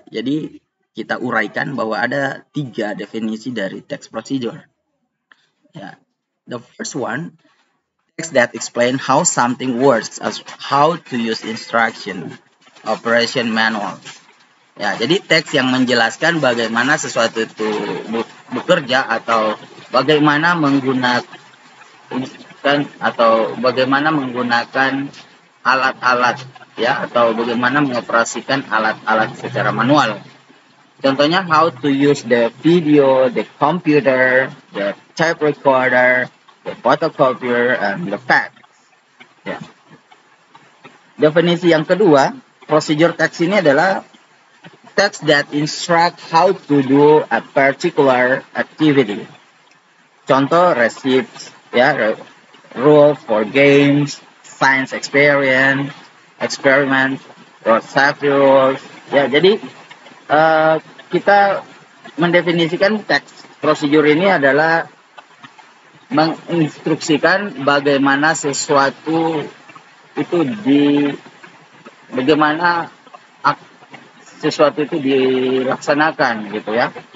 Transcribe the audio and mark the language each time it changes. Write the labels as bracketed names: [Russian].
[Indonesian] Jadi kita uraikan bahwa ada 3 definisi dari text procedure. Ya. [English] The first one, text that explain how something works as how to use instruction, operation manual. [Indonesian] Ya, jadi teks yang menjelaskan bagaimana sesuatu itu bekerja atau bagaimana menggunakan alat-alat, ya, atau bagaimana mengoperasikan alat-alat secara manual. Contohnya [English] how to use the video, the computer, the tape recorder, the photocopier, and the fax. Ya. [Indonesian] Definisi yang kedua, [English] procedure text [Indonesian] ini adalah [English] text that instruct how to do a particular activity. [Indonesian] Contoh [English] receipts, ya, rule for games, science experiment, road safety rules. [Indonesian] Ya, jadi kita mendefinisikan teks prosedur ini adalah menginstruksikan bagaimana sesuatu itu bagaimana sesuatu itu dilaksanakan gitu ya.